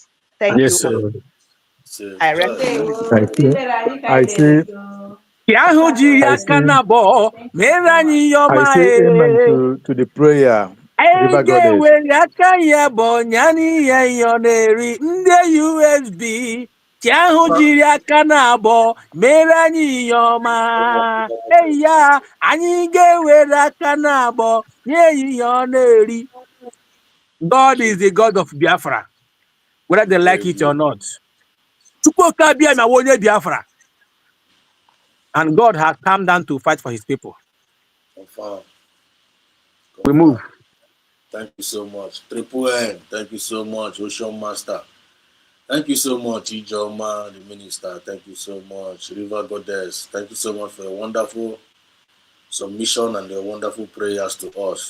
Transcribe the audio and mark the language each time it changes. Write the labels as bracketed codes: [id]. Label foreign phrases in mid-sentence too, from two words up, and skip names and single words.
[en] Thank you. I rest. I see. I say amen to the prayer. River Goddess. [ig] USB Chiahu jiri aka na abụọ mere anyị ihe ọma. Ya anyị ga-ewere aka na abụọ nye ihe ọ na-eri. [en] God is the God of Biafra, whether they like it or not. [ig] Chukwuka bịa na onye Biafra, [en] and God has come down to fight for his people. We move. Thank you so much. Triple N, thank you so much. Ocean Master. Thank you so much, Ijoma, the minister. Thank you so much, River Goddess. Thank you so much for your wonderful submission and your wonderful prayers to us.